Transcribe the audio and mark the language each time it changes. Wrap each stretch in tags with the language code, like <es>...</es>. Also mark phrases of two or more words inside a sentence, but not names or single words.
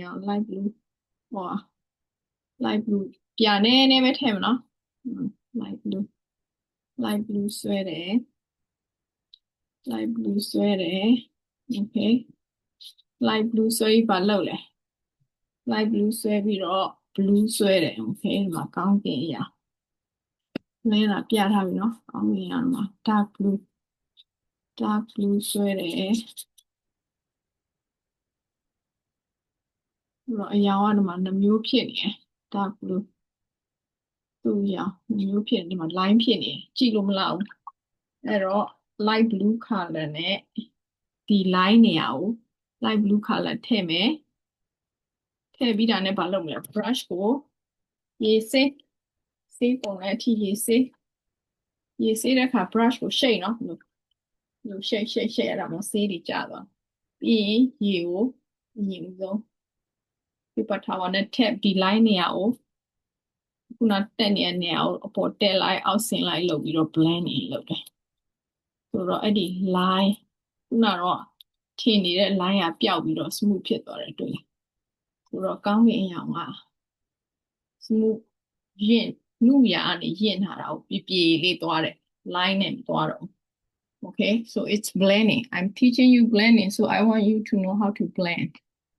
<my>ရောင်</my> <en>light blue</en> <my>ဟော</my> <en>light blue</en> <my>ပြနေနေပဲထည့်မနော်</my> <en>light blue</en> <my>ဆွဲတယ်</my> <en>light blue</en> <my>ဆွဲတယ် okay</my> <en>light blue</en> <my>ဆွဲပြီးပါလောက်လေ</my> <en>light blue</en> <my>ဆွဲပြီးတော့ blue ဆွဲတယ် okay ဒီမှာကောင်းကင်ရောင်လဲတာပြထားပြီနော်ကောင်းကင်ရောင်မှာ</my> <en>dark blue</en> <my>ဆွဲတယ် တော့အရောင်ကဒီမှာ2မျိုးဖြစ်နေတယ်</my> <en>dark blue</en> <my>သူ့ရောင်2မျိုးဖြစ်နေဒီမှာ line ဖြစ်နေကြည့်လို့မလောက်ဘူးအဲ့တော့</my> <en>light blue color</en> <my>နဲ့ဒီ line နေရာကို</my> <en>light blue color</en> <my>ထည့် မယ်ထည့်ပြီးတာနဲ့ဘာလုပ်မလဲ brush ကိုရေဆေးပုံနဲ့အထိရေဆေးတဲ့အခါ brush ကိုရှိတ်နော်လို့ရှိတ်အဲ့ဒါမှဆေးတွေကျသွားပြီး ရင်ရေကိုအရင်ဆုံး</my> <en>paper towel</en> <my>နဲ့ထည့်ဒီ line နေရာကိုခုနတက်နေတဲ့နေရာကိုအပေါ်တက် လိုက်အောက်ဆင်းလိုက်လုပ်ပြီးတော့ blend နေလုပ်တယ်ဆိုတော့အဲ့ဒီ line ခုနတော့ထင်နေတဲ့ line ကပျောက်ပြီးတော့ smooth ဖြစ်သွားတယ်တွေ့လားဆိုတော့ကောင်းကင်အရောင်က smooth နုရာကနေရင့်ထားတာကိုပြေလေးသွားတယ် line နဲ့သွားတော့</my> <en>okay so it's blending I'm teaching you blending so I want you to know how to blend</en>